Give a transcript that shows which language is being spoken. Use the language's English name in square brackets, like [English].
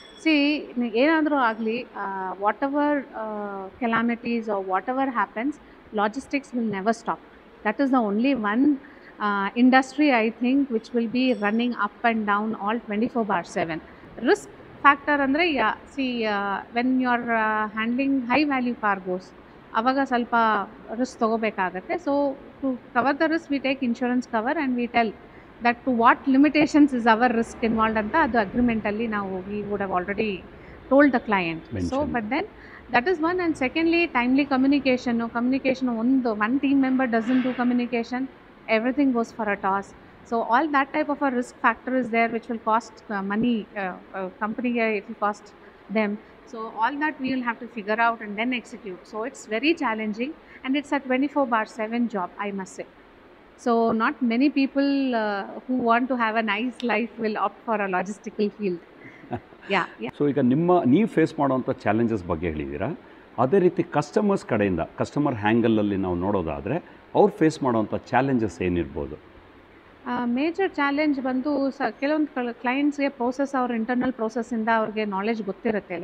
[English] see, [Kannada] ಏನಾದರೂ ಆಗಲಿ, [English] Whatever calamities or whatever happens, logistics will never stop. That is the only one industry I think which will be running up and down all 24/7. Risk factor andre, yeah, see, when you are handling high value cargos [Kannada] avaga salpa risk tagobekagutte. [English] So to cover the risk we take insurance cover and we tell that to what limitations is our risk involved [Kannada] anta adu agreement alli [English] now we would have already told the client. So but then that is one. And secondly, timely communication. No communication, one team member doesn't do communication, everything goes for a toss. So all that type of a risk factor is there which will cost money, company, it will cost them. So all that we will have to figure out and then execute. So it's very challenging and it's a 24/7 job, I must say. So not many people who want to have a nice life will opt for a logistical field. Yeah. [Kannada] So ಈಗ ನೀವು face ಮಾಡುವಂಥ challenges ಬಗ್ಗೆ ಹೇಳಿದ್ದೀರಾ. ಅದೇ ರೀತಿ customers ಕಡೆಯಿಂದ, customer ಹ್ಯಾಂಗಲಲ್ಲಿ ನಾವು ನೋಡೋದಾದರೆ ಅವ್ರು ಫೇಸ್ ಮಾಡುವಂಥ ಚಾಲೆಂಜಸ್ ಏನಿರ್ಬೋದು? ಮೇಜರ್ ಚಾಲೆಂಜ್ ಬಂದು ಕೆಲವೊಂದು ಕ್ಲೈಂಟ್ಸ್ಗೆ ಪ್ರೋಸೆಸ್, ಅವ್ರ ಇಂಟರ್ನಲ್ ಪ್ರೋಸೆಸ್ಸಿಂದ ಅವ್ರಿಗೆ ನಾಲೆಜ್ ಗೊತ್ತಿರುತ್ತೆ.